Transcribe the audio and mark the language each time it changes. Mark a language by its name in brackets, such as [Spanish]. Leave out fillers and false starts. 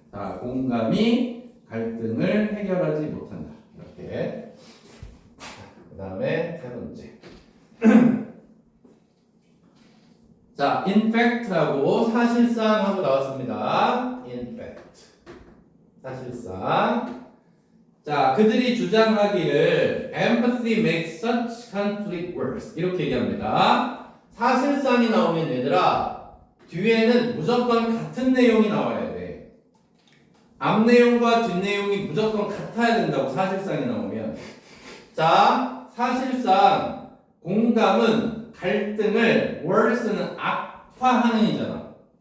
[Korean] 자, 공감이 갈등을 해결하지 못한다. 이렇게. 그 다음에 세 번째. 자, [English] in fact [Korean] 라고 사실상 하고 나왔습니다. [English] in fact. [Korean] 사실상. 자, 그들이 주장하기를 [English] empathy makes such conflict worse. [Korean] 이렇게 얘기합니다. 사실상이 나오면 얘들아, 뒤에는 무조건 같은 내용이 나와야 돼. 앞 내용과 뒷 내용이 무조건 같아야 된다고, 사실상이 나오면. 자, 사실상 공감은 갈등을 worse는 악화하는 이잖아.